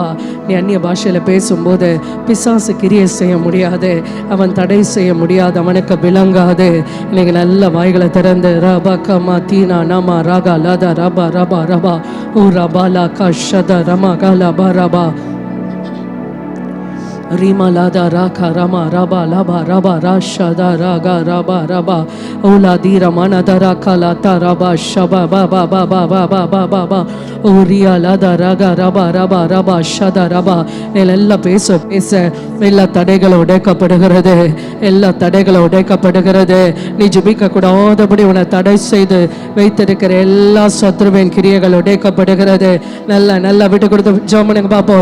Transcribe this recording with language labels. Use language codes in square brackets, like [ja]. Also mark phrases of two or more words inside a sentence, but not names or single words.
[ta] நீ அந்நிய பாஷையில் பேசும்போது பிசாசு கிரியை செய்ய முடியாது, அவன் தடை செய்ய முடியாது, அவனுக்கு விளங்காது. இன்னைக்கு நல்ல வாய்களை திறந்து ரபா கமா தீனா நாமா ராகா லாதா ரபா ரபா ரபா ஊரா பாலா கஷத ரமா காலா பாரபா Rima lada raka rama raba laba raba rasha da raga raba raba ola dira mana da raka lata raba shaba ba ba ba ba ba ba ba ba ba oria lada raga raba raba raba shada raba. எல்லாம் பேச பேச எல்லா தடைகளும் உடைக்கப்படுகிறது, எல்லா தடைகளும் உடைக்கப்படுகிறது. நீ ஜெபிக்க கூடாதபடி உன்னை தடை செய்து வைத்திருக்கிற எல்லா சத்ருவின் கிரியைகள் உடைக்கப்படுகிறது. நல்ல விட்டு கொடுத்து ஜெபம் பண்ணுங்க பாப்போம்.